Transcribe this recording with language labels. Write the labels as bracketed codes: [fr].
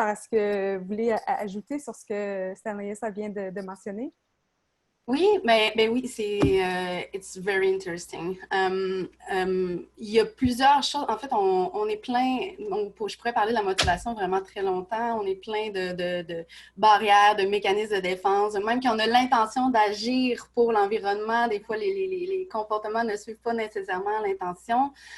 [fr] Alors, est-ce que vous voulez ajouter sur ce que Stanley T vient de mentionner? Oui, mais oui, [en] it's very interesting. [fr] Il y a plusieurs choses. En fait, on est plein, je pourrais parler de la motivation vraiment très longtemps. On est plein de barrières, de mécanismes de défense. Même quand on a l'intention d'agir pour l'environnement, des fois, les comportements ne suivent pas nécessairement l'intention.